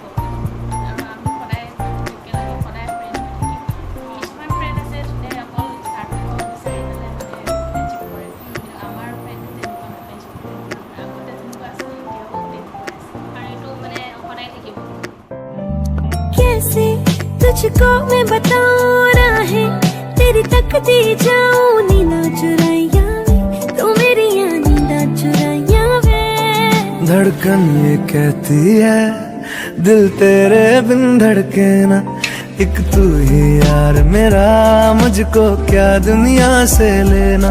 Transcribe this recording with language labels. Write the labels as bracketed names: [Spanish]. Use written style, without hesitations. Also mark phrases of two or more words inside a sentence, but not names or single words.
[Assamese] আৰু আমি সদায় একেলগে, সদায় ফ্ৰেণ্ড হৈ থাকিম। কিছুমান ফ্ৰেণ্ড আছে যোনে অকল স্বাৰ্থ বিচাৰি পেলাই মানে ফ্ৰেণ্ডশ্বিপ কৰে, কিন্তু আমাৰ ফ্ৰেণ্ডটো তেনেকুৱা নহয়। ফ্ৰেণ্ডশ্বিপটো আগতে যেনেকুৱা আছিল, এতিয়াও তেনেকুৱাই আছে। আৰু এইটো মানে সদায় থাকিব। [Hindi] कैसे तुझको मैं बताऊं राहें तेरी तकती जाऊं नींदा चुराया वे तू मेरी नींदा चुराया वे। धड़कन ये कहती है दिल तेरे बिन धड़के ना, एक तू ही यार मेरा, मुझको क्या दुनिया से लेना।